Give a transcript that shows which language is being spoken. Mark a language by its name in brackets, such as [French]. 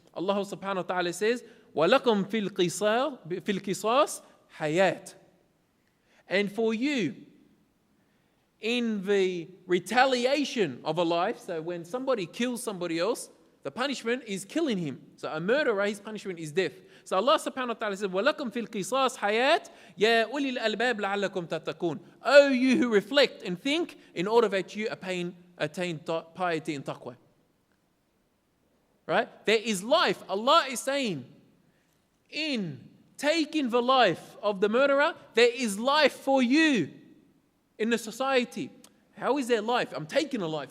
[Arabic] Allah subhanahu wa ta'ala [English] says, [Arabic] وَلَكُمْ فِي الْقِصَاصِ حَيَاةٌ. [English] And for you, in the retaliation of a life, so when somebody kills somebody else, the punishment is killing him. So a murderer, his punishment is death. So [Arabic] Allah subhanahu wa ta'ala [English] says, [Arabic] وَلَكُمْ فِي الْقِصَاص حَيَاةٌ يَا أُولِي الْأَلْبَابِ لَعَلَّكُمْ تَتَّقُونَ. [English] O you who reflect and think, in order that you attain piety and taqwa. Right? There is life. Allah is saying, in taking the life of the murderer, there is life for you in the society. How is there life? I'm taking a life.